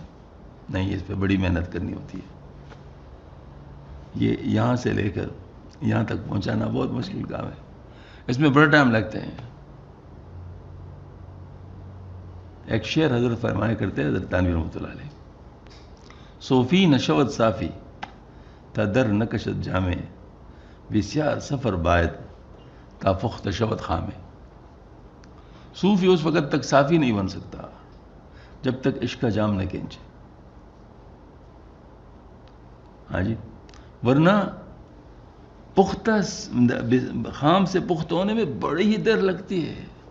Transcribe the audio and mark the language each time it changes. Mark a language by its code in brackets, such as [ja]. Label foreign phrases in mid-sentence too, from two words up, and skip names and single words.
[ur] نہیں, اس پہ بڑی محنت کرنی ہوتی ہے. یہ یہاں سے لے کر یہاں تک پہنچانا بہت مشکل کام ہے, اس میں بڑا ٹائم لگتے ہیں. ایک شعر حضرت فرمایا کرتے ہیں, حضرت تھانوی [ar] رحمۃ اللہ علیہ, [fa] صوفی نشوت صافی تا در نکشت جامے بسیار سفر باید تا پخت شود خامے. [ur] صوفی اس وقت تک صافی نہیں بن سکتا جب تک عشق کا جام نہ کھینچے. ہاں جی، ورنہ پختہ خام سے پختہ ہونے میں بڑی ہی دیر لگتی ہے.